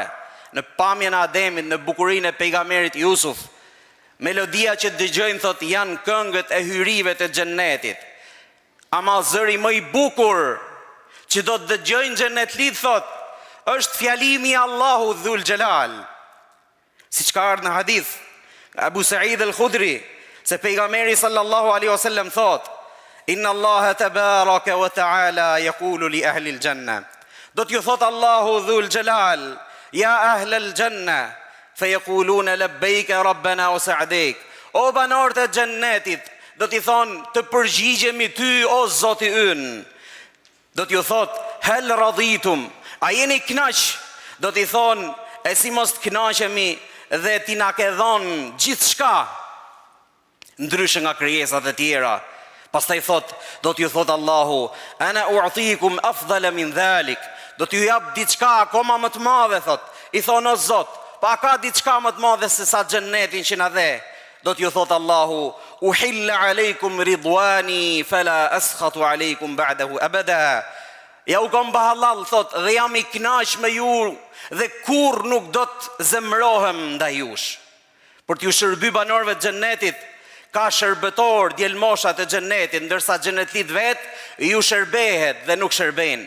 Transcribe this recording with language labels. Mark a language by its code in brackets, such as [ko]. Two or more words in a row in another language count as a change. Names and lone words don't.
[sq] Në pamjen e Ademit, në bukurinë e pejgamberit Jusuf, melodia që dëgjojnë, thot, janë këngët e hyrive të xhennetit. Ama zëri më i bukur që do të dëgjojnë xhennetlit, thot, është fjalimi i Allahu Dhul Xhelal. Siç ka ardhur në hadith Abu Sa'id al-Khudri, se pejgamberi [ar] صلى الله عليه وسلم thot: إن الله تبارك وتعالى يقول لأهل الجنة. [sq] Do t'ju thot Allahu Dhul Xhelal: [ar] يا أهل الجنة فيقولون لبيك ربنا وسعديك. [sq] O banorët e xhennetit, do t'i thonë, të përgjigjemi ty o Zoti ynë. Do t'ju thot, [ar] هل رضيتم, [sq] a jeni knaq? Do t'i thonë, e si mos t'knaqemi dhe ti na ke dhënë gjithë shka, ndryshë nga krijesat e tjera. Pastaj thot, do t'ju thot Allahu, [ar] أنا أعطيكم أفضل من ذلك. [sq] Do t'ju jap diçka akoma më të madhe, thot. I thonë, o Zot, pa ka diçka më të madhe se sa xhennetin që na dhe. Do t'ju thot Allahu, [ar] أحل عليكم رضواني فلا أسخط عليكم بعده أبدا. [sq] Ja u kom bahallal, thot, dhe jam i knaq me ju, dhe kur nuk do të zemrohem ndaj jush. Për t'ju shërby banorëve të xhennetit, ka shërbëtor, djelmoshat e xhennetit, ndërsa xhenetlit vetë ju shërbehet dhe nuk shërbejnë.